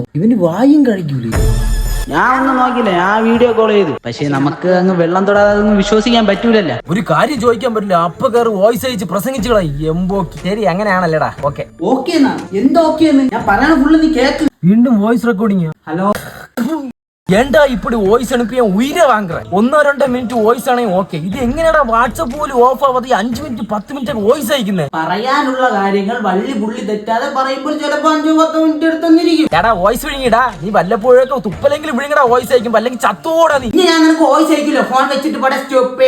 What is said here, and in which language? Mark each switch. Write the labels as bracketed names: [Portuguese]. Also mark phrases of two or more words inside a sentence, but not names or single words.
[Malayalam] ഇവന് വായും കഴിക്കൂലേ? ഞാൻ ഒന്നും നോക്കില്ല, ഞാൻ വീഡിയോ കോൾ ചെയ്തു. പക്ഷെ നമുക്ക് അങ്ങ് വെള്ളം തൊടാതെ ഒന്നും വിശ്വസിക്കാൻ പറ്റൂലല്ല. ഒരു കാര്യം ചോദിക്കാൻ പറ്റില്ല, അപ്പ കയറി വോയിസ് അയച്ച് പ്രസംഗിച്ചു എംബോക്കി. ശരി, അങ്ങനെയാണല്ലേടാ. ഓക്കെ ഓക്കേന്നാ? എന്താ ഓക്കേന്ന്? ഞാൻ പറയണ ഫുള്ള് നീ കേക്ക്. വീണ്ടും [English] voice recording. [Malayalam] ഹലോ, [Tamil] ஏண்டா இப்படி வாய்ஸ் அனுப்பி என் உயிரை வாங்குறேன்? [Malayalam] 1-2 [English] minute voice [Malayalam] ആണെങ്കിൽ ഓക്കെ. ഇത് എങ്ങനെയാടാ വാട്സപ്പ് പോലും ഓഫ് ആവാതെ 5 മിനിറ്റ് 10 മിനിറ്റ് ഒക്കെ വോയിസ് അയക്കുന്നത്? പറയാനുള്ള കാര്യങ്ങൾ വള്ളി പുള്ളി തെറ്റാതെ പറയുമ്പോൾ ചിലപ്പോ 5-10 മിനിറ്റ് എടുത്തെന്നിരിക്കും. എടാ വോയിസ് വിഴുങ്ങിടാ. നീ വല്ലപ്പോഴൊക്കെ തുപ്പലെങ്കിലും വിഴുങ്ങടാ വോയിസ് അയക്കുമ്പോ, അല്ലെങ്കിൽ ചത്തോടാ നീ. ഞാൻ നിനക്ക് വോയിസ് അയക്കില്ല, ഫോൺ വെച്ചിട്ട് പട സ്റ്റോപ്പ്.